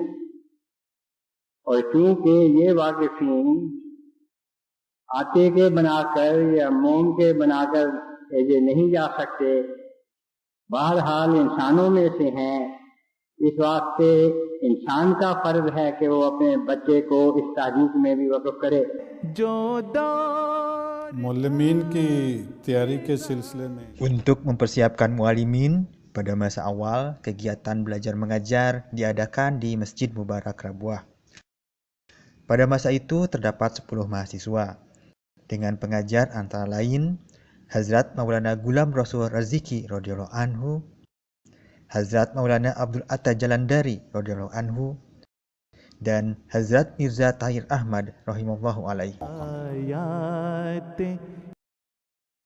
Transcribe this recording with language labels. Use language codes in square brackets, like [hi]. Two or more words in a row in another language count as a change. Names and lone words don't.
[ur] اور کیونکہ یہ واقفین آٹے کے بنا کر یا موم کے بنا کر بھیجے نہیں جا سکتے، بہرحال انسانوں میں سے ہیں. اس واسطے انسان کا فرض ہے کہ وہ اپنے بچے کو اس تاریخ میں بھی وقف کرے. معلمین کی تیاری کے سلسلے میں [id] Untuk mempersiapkan muallimin, pada masa awal kegiatan belajar mengajar diadakan di Masjid Mubarak Rabuah. Pada masa itu terdapat 10 mahasiswa dengan pengajar antara lain Hazrat Maulana Gulam Rasul Raziki [ar] رضي الله عنه, [id] Hazrat Maulana Abdul Atta Jalandari [ar] رضي الله عنه, [id] dan Hazrat Mirza Tahir Ahmad [ar] رحمه الله عليه.